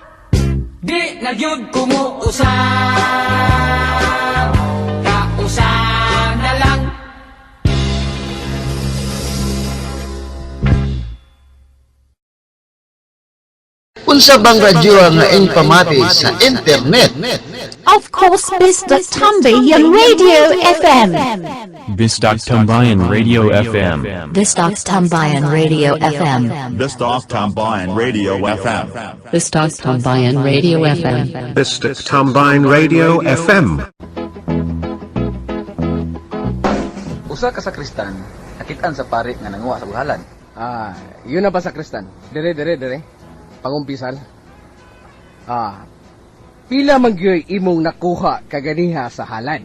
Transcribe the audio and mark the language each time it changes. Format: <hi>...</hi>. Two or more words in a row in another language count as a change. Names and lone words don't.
<ceb>Di nagyud kumuusap, kausa na lang. Unsa bang radyo nga impamati sa internet?</ceb> <en>Of course, Mr. Tambayan Radio FM. Bisdak Tambayan Radio FM. Bisdak Tambayan Radio FM. Bisdak Tambayan Radio FM. Bistak Tambayan Radio FM. Bistak Tambayan Radio FM.</en> <ceb>Usa ka sakristan, nakitaan sa pari nga nanguha sa buhalan. Yun na ba sakristan? Dire. Pangumpisal. Pila mangyoy imong nakuha kaganiha sa halad?</ceb>